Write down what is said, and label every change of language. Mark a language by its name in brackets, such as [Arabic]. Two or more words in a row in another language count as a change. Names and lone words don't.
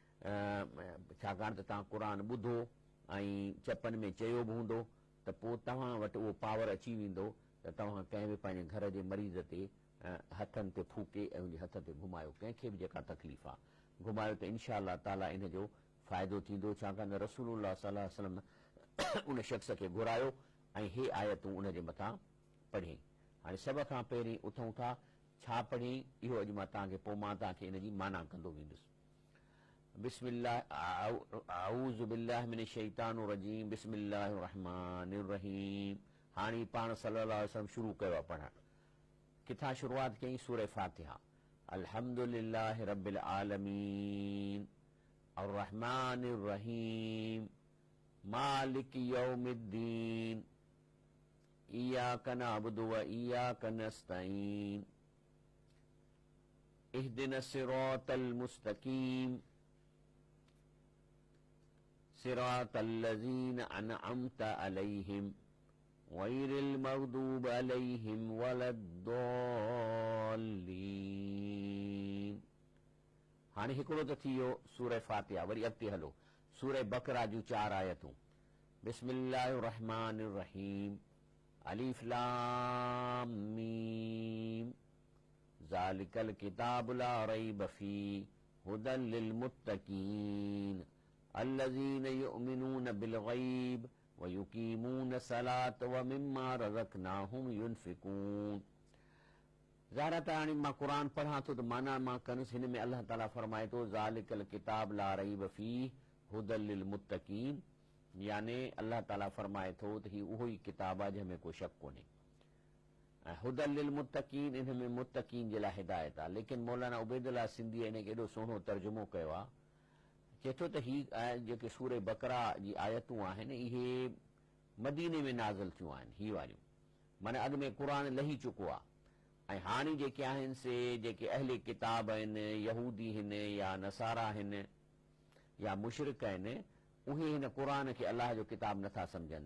[Sindhi] छाकाणि त तव्हां क़ुरान ॿुधो ऐं चपनि में चयो बि हूंदो, त पोइ तव्हां वटि उहो पावर अची वेंदो त तव्हां कंहिं बि पंहिंजे घर जे मरीज़ ते हथनि ते फूके ऐं उनजे हथ ते घुमायो, कंहिंखे बि जेका तकलीफ़ आहे घुमायो, त [Arabic] إن شاء الله تعالى [Sindhi] इन जो फ़ाइदो थींदो। छाकाणि त रसूलुल्लाह [Arabic] صلى الله عليه وسلم [Sindhi] उन शख़्स खे घुरायो ऐं हे आयतूं उनजे मथां पढ़ियईं। हाणे सभ खां पहिरीं उथूं था, छा पढ़ियईं इहो अॼु मां तव्हांखे, पोइ मां तव्हांखे इन जी माना कंदो वेंदुसि। [Arabic] بسم الله، أعوذ بالله من الشيطان الرجيم، بسم الله الرحمن الرحيم. [Sindhi] हाणे पाण [Arabic] صلى الله عليه وسلم [Sindhi] शुरू कयो आहे पढ़णु। किथां शुरूआत कई? सूरह फातिहा। [Arabic] الحمد لله رب العالمين، الرحمن الرحيم، مالك يوم الدين، إياك نعبد وإياك نستعين، اهدنا الصراط المستقيم، صراط الذين أنعمت عليهم، غير المغضوب عليهم ولا الضالين. [Sindhi] हाणे हिकिड़ो त थी वियो सूरह फातिहा। वरी अॻिते हलो, सूरह बकरा जूं 4 आयतूं। [Arabic] بسم الله الرحمن الرحيم، الم، ذلك الكتاب لا ريب فيه، هدى للمتقين، الذين يؤمنون بالغيب ويقيمون الصلاة ومما رزقناهم ينفقون. [Sindhi] ज़ाहिर आहे हाणे मां क़ुरान पढ़ां थो त माना मां कंदुसि। हिन में अल्लाह ताला फरमाए थो [Arabic] ذلك الكتاب لا ريب فيه هدى للمتقين, [Sindhi] याने अल्लाह ताला फरमाए थो त हीउ उहो ई किताब आहे जंहिंमें को शक कोन्हे। [Arabic] ऐं هدى للمتقين, [Sindhi] इन में मुत्तकीन जे लाइ हिदायत आहे। लेकिन मौलाना उबैदुल्लाह सिंधी इन खे एॾो सुहिणो तर्जुमो कयो आहे, चए थो त ही जेके सूरह बकरा जी आयतूं आहिनि इहे मदीने में नाज़िल थियूं आहिनि। ही वारियूं माना अॻु में क़ुरान लही चुको आहे, ऐं हाणे जेके आहिनि से जेके अहले किताब आहिनि, यहूदी आहिनि या नसारा आहिनि या मुशरिक आहिनि, उहे हिन क़ुर खे अलाह जो किताब नथा सम्झनि।